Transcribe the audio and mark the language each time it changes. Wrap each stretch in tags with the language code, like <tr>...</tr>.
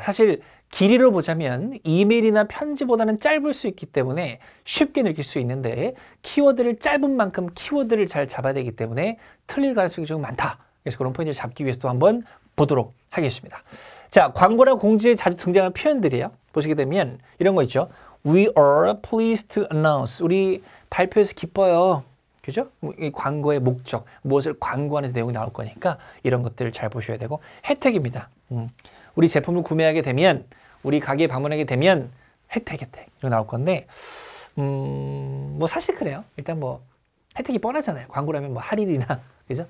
<ko>사실 길이로 보자면 이메일이나 편지보다는 짧을 수 있기 때문에 쉽게 느낄 수 있는데 키워드를 짧은 만큼 키워드를 잘 잡아야 되기 때문에 틀릴 가능성이 좀 많다. 그래서 그런 포인트를 잡기 위해서 또 한번 보도록 하겠습니다. 자, 광고나 공지에 자주 등장하는 표현들이에요. 보시게 되면 이런 거 있죠.</ko> <en>We are pleased to announce.</en> <ko>우리 발표해서 기뻐요. 그죠? 이 광고의 목적, 무엇을 광고하는 내용이 나올 거니까 이런 것들을 잘 보셔야 되고 혜택입니다. 우리 제품을 구매하게 되면 우리 가게에 방문하게 되면 혜택 이거 나올 건데 뭐 사실 그래요. 일단 뭐 혜택이 뻔하잖아요. 광고라면 뭐 할인이나 그죠?</ko>